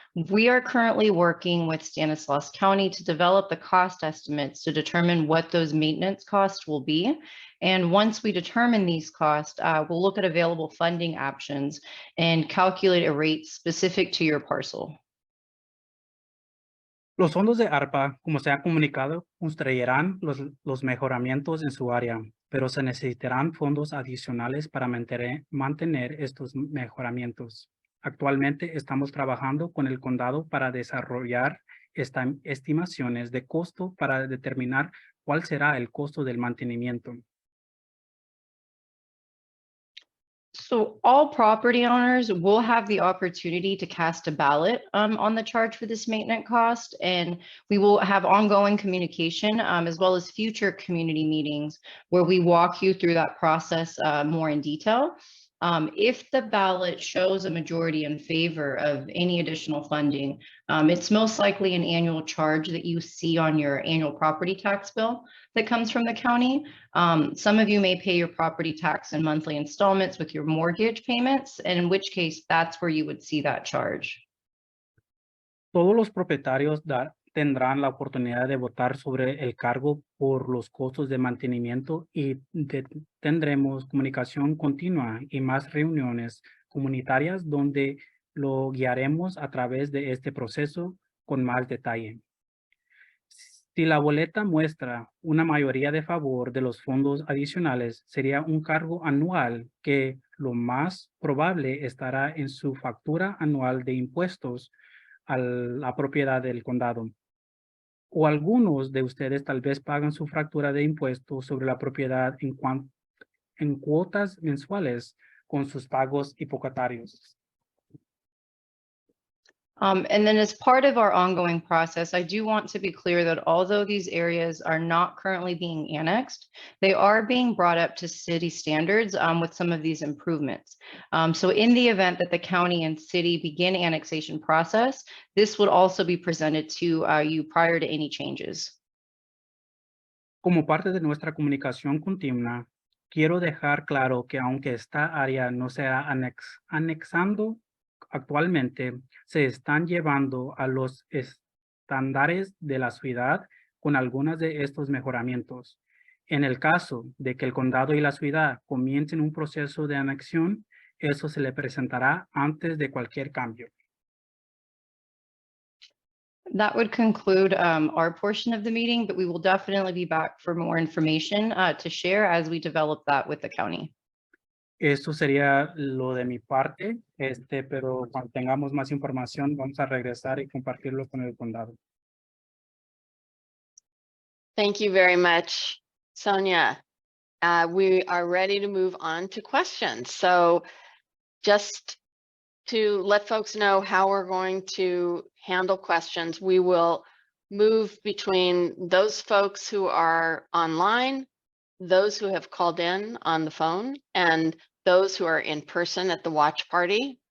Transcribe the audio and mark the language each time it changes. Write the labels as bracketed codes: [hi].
[en] We are currently working with Stanislaus County to develop the cost estimates to determine what those maintenance costs will be. And once we determine these costs, we'll look at available funding options and calculate a rate specific to your parcel. [es] Los fondos de ARPA, como se ha comunicado, construirán los mejoramientos en su área, pero se necesitarán fondos adicionales para mantener estos mejoramientos. Actualmente estamos trabajando con el condado para desarrollar estimaciones de costo para determinar cuál será el costo del mantenimiento. [en] So all property owners will have the opportunity to cast a ballot on the charge for this maintenance cost, and we will have ongoing communication as well as future community meetings where we walk you through that process more in detail. If the ballot shows a majority in favor of any additional funding, it's most likely an annual charge that you see on your annual property tax bill that comes from the county. Some of you may pay your property tax in monthly installments with your mortgage payments, and in which case that's where you would see that charge. [es] Todos los propietarios tendrán la oportunidad de votar sobre el cargo por los costos de mantenimiento y tendremos comunicación continua y más reuniones comunitarias donde lo guiaremos a través de este proceso con más detalle. Si la boleta muestra una mayoría de favor de los fondos adicionales, sería un cargo anual que lo más probable estará en su factura anual de impuestos a la propiedad del condado. O algunos de ustedes tal vez pagan su factura de impuestos sobre la propiedad en cuotas mensuales con sus pagos hipotecarios. [en] And then as part of our ongoing process, I do want to be clear that although these areas are not currently being annexed, they are being brought up to city standards with some of these improvements. So in the event that the county and city begin annexation process, this would also be presented to you prior to any changes. [es] Como parte de nuestra comunicación continua, quiero dejar claro que aunque esta área no se ha anexando actualmente, se están llevando a los estándares de la ciudad con algunos de estos mejoramientos. En el caso de que el condado y la ciudad comiencen un proceso de anexión, eso se le presentará antes de cualquier cambio. [en] That would conclude our portion of the meeting, but we will definitely be back for more information to share as we develop that with the county. [es] Esto sería lo de mi parte, pero cuando tengamos más información vamos a regresar y compartirlo con el condado. [en] Thank you very much, Sonia. We are ready to move on to questions. So just to let folks know how we're going to handle questions, we will move between those folks who are online, those who have called in on the phone, and those who are in person at the watch party.